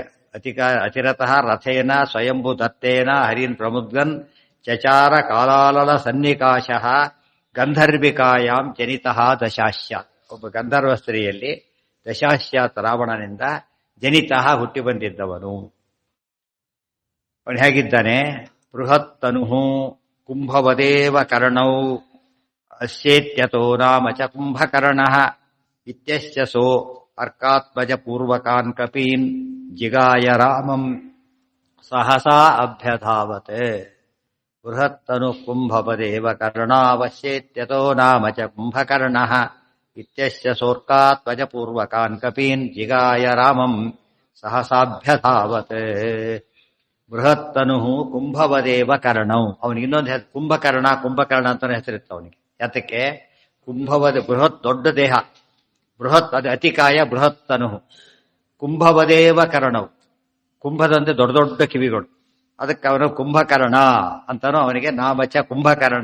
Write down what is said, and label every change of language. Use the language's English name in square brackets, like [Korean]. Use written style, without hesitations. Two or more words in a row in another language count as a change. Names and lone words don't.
[Sanskrit] ಅತಿರಥ ರಥೇನ ಸ್ವಯಂಭೂ ದತ್ತೇನ ಹರಿನ್ ಪ್ರಮುದ್ಗನ್ ಚಚಾರ ಕಾಲಾಲಲ ಸನ್ನಿಕಾಶ ಗಂಧರ್ವಿಕಾಯಾಂ ಜನಿತಃ ದಶಾಶ್ಯ. [Kannada] ಒಬ್ಬ ಗಂಧರ್ವ ಸ್ತ್ರೀಯಲ್ಲಿ ದಶಾಶ್ಯಾತ್ ರಾವಣನಿಂದ ಜನಿತಃ ಹುಟ್ಟಿ ಬಂದಿದ್ದವನು. ಅವನು ಹೇಗಿದ್ದಾನೆ? [Sanskrit] ಬೃಹತ್ತನು ಕುಂಭವದೇವ ಕರ್ಣೌ ಅಸ್ಯೇತ್ಯತೋ ನಾಮ ಚ ಕುಂಭಕರ್ಣಃ ಇತ್ಯಸ್ಯ ಸೋ ಅರ್ಕಾತ್ಮಜ ಪೂರ್ವಕಾನ್ ಕಪೀನ್ ಜಿಗಾಯ ರಾಮಂ ಸಹಸಾ ಅಭ್ಯಧಾವತೆ. ಬೃಹತ್ತನು ಕುಂಭವದೇವ ಕರ್ಣಾವಶ್ಯೇತ್ಯತೋ ನಾಮ ಚ ಕುಂಭಕರ್ಣಃ ಇತ್ಯಸ್ಯ ಸೋರ್ಕಾತ್ಮಜ ಪೂರ್ವಕಾನ್ ಕಪೀನ್ ಜಿಗಾಯ ರಾಮಂ ಸಹಸಾಭ್ಯಧಾವತೆ. ಬೃಹತ್ತನು ಕುಂಭವದೇವ ಕರ್ಣೌ. [Kannada] ಅವನಿಗೆ ಇನ್ನೊಂದು ಹೆಸರು ಕುಂಭಕರ್ಣ ಅಂತಾನೆ ಹೆಸರಿತ್ತು ಅವನಿಗೆ. ಯಾತಕ್ಕೆ? ಕುಂಭವದ ಬೃಹತ್, ದೊಡ್ಡ ದೇಹ, ಬೃಹತ್, ಅದು ಅತಿಕಾಯ. [Sanskrit] ಬೃಹತ್ತನು ಕುಂಭವದೇವ ಕರ್ಣವು, [Kannada] ಕುಂಭದಂತೆ ದೊಡ್ಡ ದೊಡ್ಡ ಕಿವಿಗಳು. ಅದಕ್ಕೆ ಅವನು ಕುಂಭಕರ್ಣ ಅಂತಾನು ಅವನಿಗೆ [Sanskrit] ನಾಮಚ ಕುಂಭಕರ್ಣ.